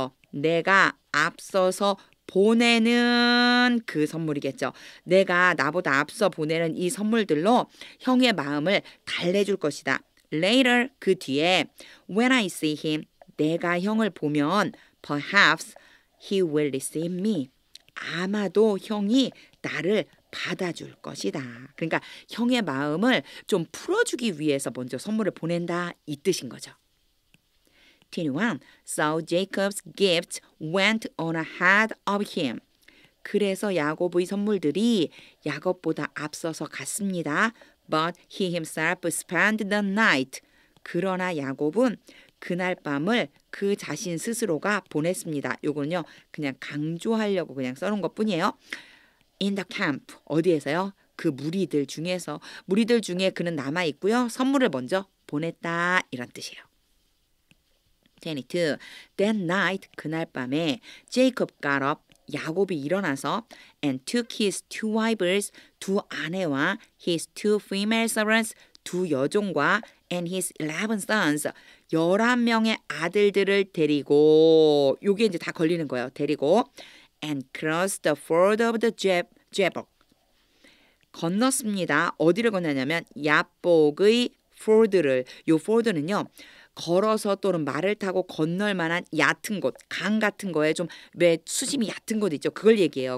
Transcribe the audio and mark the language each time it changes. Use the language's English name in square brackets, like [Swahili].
[Korean] 내가 앞서서 보내는 그 선물이겠죠. 내가 나보다 앞서 보내는 이 선물들로 형의 마음을 달래줄 것이다. [English] Later, [Korean] 그 뒤에 [English] when I see him, [Korean] 내가 형을 보면 [English] perhaps he will receive me. [Korean] 아마도 형이 나를 받아줄 것이다. 그러니까 형의 마음을 좀 풀어주기 위해서 먼저 선물을 보낸다 이 뜻인 거죠. 21. [English] So Jacob's gift went on ahead of him. [Korean] 그래서 야곱의 선물들이 야곱보다 앞서서 갔습니다. [English] But he himself spent the night. [Korean] 그러나 야곱은 그날 밤을 그 자신 스스로가 보냈습니다. 요거는요 그냥 강조하려고 그냥 써놓은 것뿐이에요. [English] In the camp. [Korean] 어디에서요? 그 무리들 중에서. 무리들 중에 그는 남아있고요. 선물을 먼저 보냈다 이런 뜻이에요. [English] 22. That night. [Korean] 그날 밤에 [English] Jacob got up. [Korean] 야곱이 일어나서 [English] and took his two wives. [Korean] 두 아내와 [English] his two female servants. [Korean] 두 여종과 [English] and his 11 sons. [Korean] 11명의 아들들을 데리고 요게 이제 다 걸리는 거예요. 데리고 [English] and crossed the ford of the Jabbok. [Korean] 건넜습니다. 어디를 건너냐면 야복의 ford를. 요 ford는요. 걸어서 또는 말을 타고 건널 만한 얕은 곳, 강 같은 거에 좀 왜 수심이 얕은 곳 있죠. 그걸 얘기해요.